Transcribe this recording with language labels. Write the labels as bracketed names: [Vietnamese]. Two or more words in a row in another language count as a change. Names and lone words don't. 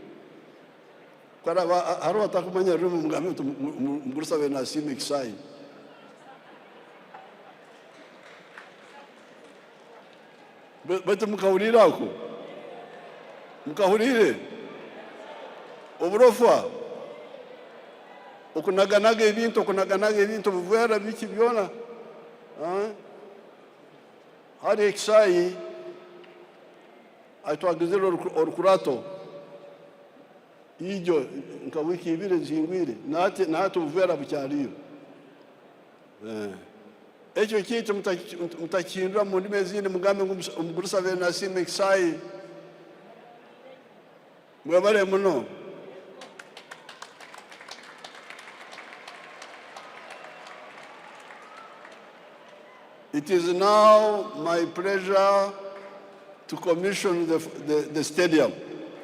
[Tooro] hariho batakumanya rurimi mugambe nti mugurusabe nasiima ekisaayi baitu mukahurire ako mukahurire oburofa okunaganaga ebintu obuveera biki byona hari ekisaayi atwagizire orukurato ijo nka wiki ibiri zihingwire nati obuveera bukyaliyo ekyo kintu mutakihindura mu ndimi ezindi mugambe ngu omugurusabe nasiima ekisaayi mwebale muno. [English] It is now my pleasure to commission the stadium.